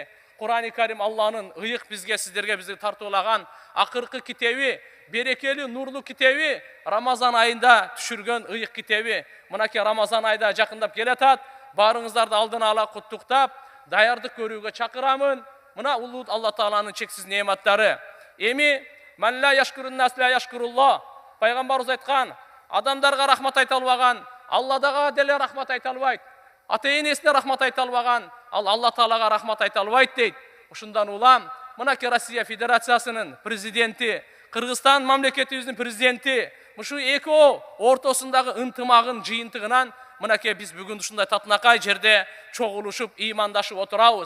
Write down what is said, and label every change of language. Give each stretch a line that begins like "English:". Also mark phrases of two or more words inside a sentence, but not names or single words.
Kyrgyz: Кур'ани Карим Алланын ыйык бизге, сиздерге, бизди тартуулаган акыркы китеби, берекелүү, нурлуу китеби, Рамазан айында түшүргөн ыйык китеби. Мынакей Рамазан айда жакындап келатат. Барыңыздарды алдын ала куттуктап, даярдык көрүүгө чакырамын. Мына улуу Алла Тааланын чексиз неаматтары.
Arabic: Эми "من لا يشكر الناس لا يشكر الله."
Kyrgyz: Пайгамбарыбыз айткан, адамдарга рахмат айта албаган, Алладага деле рахмат айта албайт. Ата-энесине рахмат айта албаган, ал Алла Таалага рахмат айта албайт дейт. Ошондан улам, мынакей Россия Федерациясынын президенти, Кыргызстан мамлекетибиздин президенти, ушу экөө ортосундагы ынтымагын, жыйынтыгынан мынакей биз бүгүн ушундай татынакай жерде чогулушуп, ыймандашып отурабыз.